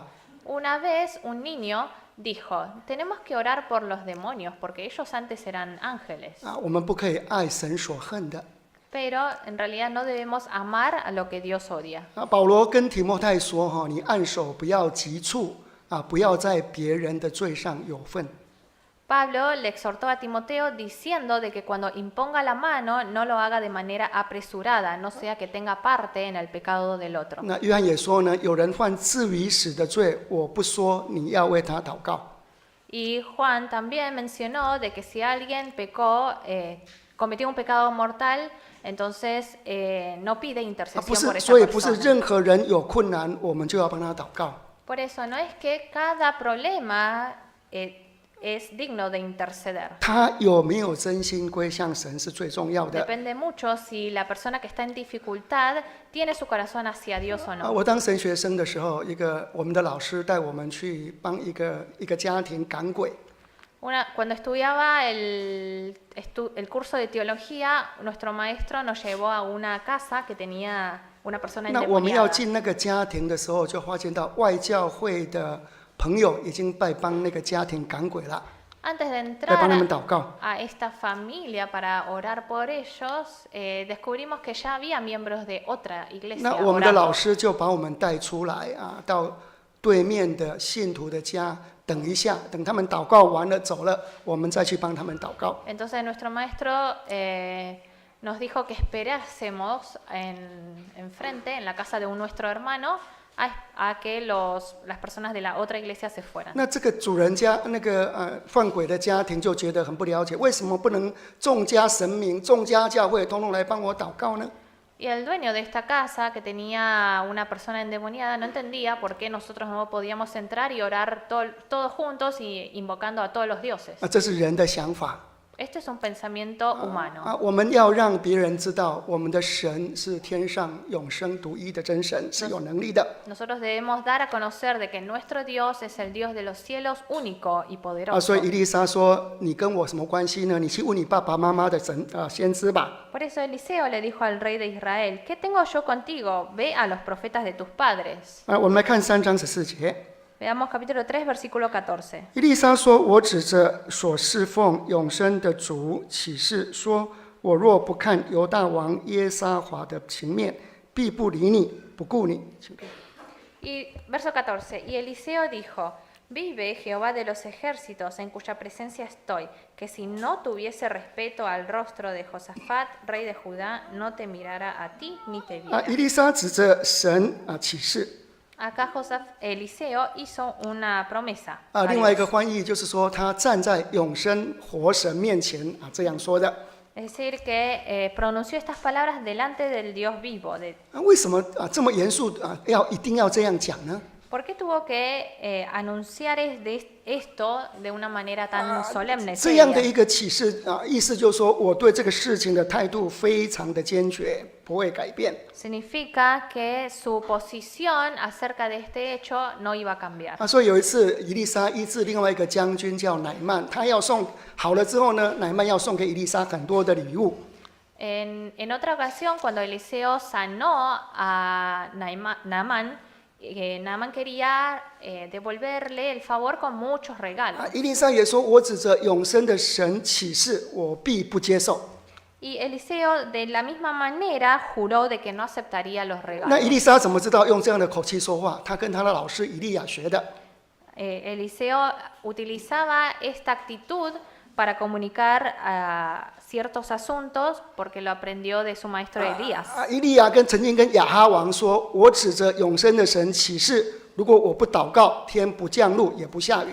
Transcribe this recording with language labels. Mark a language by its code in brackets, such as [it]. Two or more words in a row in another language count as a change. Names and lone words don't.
[es] Una vez un niño dijo, tenemos que orar por los demonios porque ellos antes eran ángeles. [zh] 我们不可以爱神所恨的。 [es] Pero en realidad no debemos amar a lo que Dios odia. [zh] 保罗跟提摩太说，你按手不要急促不要在别人的罪上有份。 [es] Pablo le exhortó a Timoteo diciendo de que cuando imponga la mano no lo haga de manera apresurada, no sea que tenga parte en el pecado del otro. [zh] 那约翰也说呢，有人犯至于死的罪，我不说，你要为他祷告。 [es] Y Juan también mencionó de que si alguien pecó, cometió un pecado mortal, entonces no pide intercesión por esa [zh] 所以不是 [es] persona. [zh] 任何人有困难，我们就要帮他祷告。 [es] Por eso no es que cada problema es digno de interceder. [zh] 他有没有真心归向神是最重要的。 [es] Depende mucho si la persona que está en dificultad tiene su corazón hacia Dios o no. [zh] 我当神学生的时候，我们的老师带我们去帮一个家庭赶鬼。 [es] Cuando estudiaba el curso de teología, nuestro maestro nos llevó a una casa que tenía una persona [zh] 那我们要 [es] endemoniada. [zh] 进那个家庭的时候，就发现到外教会的朋友已经在帮那个家庭赶鬼了， [es] Antes de [zh] 在帮他们 [es] entrar [zh] 祷告。 [es] a esta familia para orar por ellos, descubrimos que ya había miembros de otra iglesia [zh] 那我们的 [es] orando. [zh] 老师就把我们带出来到对面的信徒的家等一下，等他们祷告完了走了，我们再去帮他们祷告。 [es] Entonces nuestro maestro nos dijo que esperásemos enfrente, en la casa de nuestro hermano, a que las personas de la otra iglesia se fueran. [zh] 那这个主人家那个犯鬼的家庭就觉得很不了解，为什么不能众家神明、众家教会通通来帮我祷告呢？ [es] Y el dueño de esta casa, que tenía una persona endemoniada, no entendía por qué nosotros no podíamos entrar y orar todos juntos y invocando a todos los dioses. [zh] 这是人的想法。 [es] Este es un pensamiento humano. [zh] 我们要让别人知道，我们的神是天上永生独一的真神，是有能力的。 [es] Nosotros debemos dar a conocer de que nuestro Dios es el Dios de los cielos, único y [zh] 所 [es] poderoso. [zh] 以以利沙说：“你跟我什么关系呢？你去问你爸爸妈妈的先知吧。” [es] Por eso Eliseo le dijo al rey de Israel, ¿qué tengo yo contigo? Ve a los profetas de tus padres. [zh] 我们来看3章14节。 [es] Veamos capítulo 3, versículo 14. [zh] 以利沙说：“我指着所侍奉永生的主起誓说，我若不看犹大王耶沙华的情面，必不理你，不顾你。” [es] Y verso 14. Y Eliseo dijo, vive Jehová de los ejércitos en cuya presencia estoy, que si no tuviese respeto al rostro de Josafat, rey de Judá, no te mirara a ti ni te viera. [zh] 以利沙指着神起誓。 [es] Acá Eliseo hizo una promesa. [zh] 另外一个翻译就是说，他站在永生活神面前这样说的。 [es] Es decir, que pronunció estas palabras delante del Dios vivo. [zh] 为什么这么严肃一定要这样讲呢？ [es] ¿Por qué tuvo que anunciar esto de una manera tan solemne? [zh] 这样的一个启示意思就是说，我对这个事情的态度非常的坚决，不会改变。 [es] Significa que su posición acerca de este hecho no iba a cambiar. [zh] 所以有一次，以利沙医治另外一个将军叫乃曼，他要送好了之后呢，乃曼要送给以利沙很多的礼物。 [es] En otra ocasión, cuando Eliseo sanó a Naamán, Naamán quería devolverle el favor con muchos regalos. [zh] 以利沙也说：“我指着永生的神起誓，我必不接受。” [es] Y Eliseo de la misma manera juró de que no aceptaría los [zh] 那 [es] regalos. [zh] 以利沙怎么知道用这样的口气说话？他跟他的老师以利亚学的。 [es] Eliseo utilizaba esta actitud para comunicar ciertos asuntos porque lo aprendió de su maestro Elías. [zh] 以利亚曾经跟亚哈王说：“我指着永生的神起誓，如果我不祷告，天不降露，也不下雨。”